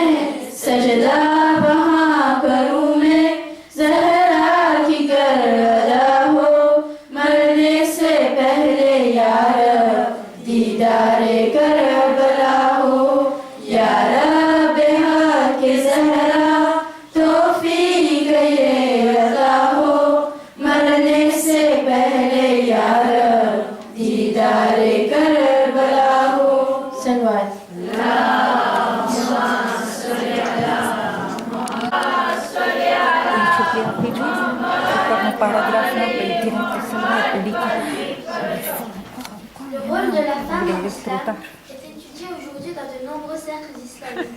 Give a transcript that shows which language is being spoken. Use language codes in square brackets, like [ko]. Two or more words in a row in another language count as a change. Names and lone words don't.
[ur] سجدہ وہاں کروں میں زہرا کی کربلا ہو، مرنے سے پہلے یا رب دیدارِ کربلا ہو. یا رب حقِ زہرا توفیق یہ عطا ہو، مرنے سے پہلے یا رب دیدارِ کربلا ہو. सलवात [fr] Le rôle de la femme en islam est étudié aujourd'hui dans de nombreux cercles islamiques.